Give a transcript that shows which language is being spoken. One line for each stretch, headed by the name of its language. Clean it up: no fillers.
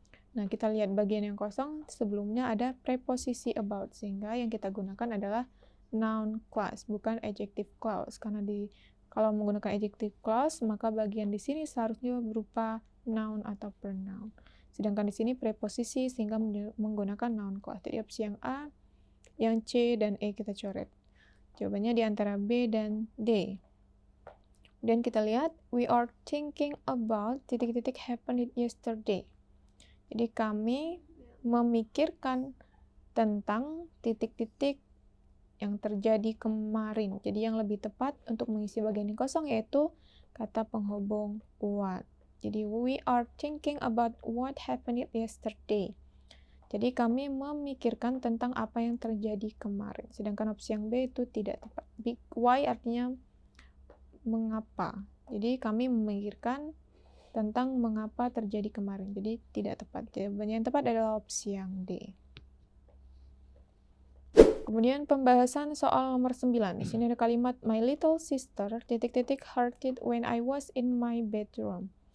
Indonesian: Nah, kita lihat bagian yang kosong, sebelumnya ada preposisi about, sehingga yang kita gunakan adalah noun clause, bukan adjective clause. Karena kalau menggunakan adjective clause, maka bagian di sini seharusnya berupa noun atau pronoun. Sedangkan di sini preposisi sehingga menggunakan noun clause. Jadi opsi yang A, yang C, dan E kita coret. Jawabannya di antara B dan D. Dan kita lihat,
English: we are thinking about
Indonesian: titik-titik
English: happened yesterday.
Indonesian: Jadi kami memikirkan tentang titik-titik yang terjadi kemarin. Jadi yang lebih tepat untuk mengisi bagian yang kosong yaitu kata penghubung what. Jadi
English: we are thinking about what happened yesterday.
Indonesian: Jadi kami memikirkan tentang apa yang terjadi kemarin. Sedangkan opsi yang B itu tidak tepat. Why artinya mengapa. Jadi kami memikirkan tentang mengapa terjadi kemarin. Jadi tidak tepat. Jawabannya yang tepat adalah opsi yang D. Kemudian pembahasan soal nomor 9. Di sini ada kalimat
English: my little sister
Indonesian: titik-titik
English: hurted when I was in my bedroom.